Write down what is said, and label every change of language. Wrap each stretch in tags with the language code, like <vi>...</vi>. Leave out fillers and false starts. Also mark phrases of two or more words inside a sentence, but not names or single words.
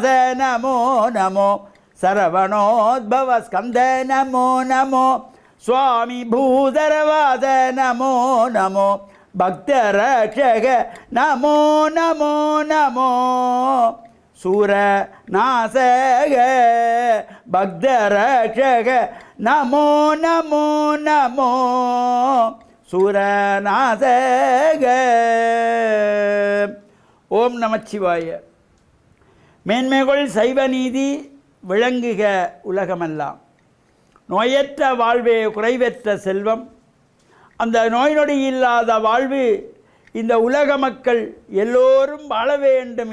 <sa>ನಮೋ ನಮೋ ಸರವಣೋದ್ಭವ ಸ್ಕಂದ ನಮೋ ನಮೋ ಸ್ವಾಮಿ ಭೂಧರವಾಸ ನಮೋ ನಮೋ ಭಕ್ತರಕ್ಷಕ ನಮೋ ನಮೋ ನಮೋ ಸೂರ ನಾಸಗ ಭಕ್ತರಕ್ಷಕ ನಮೋ ನಮೋ ನಮೋ சூரநாதக.</sa> <ta>ஓம் நமச்சிவாய. மேன்மைகள் சைவ நீதி விளங்குக உலகமெல்லாம். நோயற்ற வாழ்வே குறைவற்ற செல்வம். அந்த நோய் நொடி இல்லாத வாழ்வு இந்த உலக மக்கள் எல்லோரும் வாழ வேண்டும்</ta>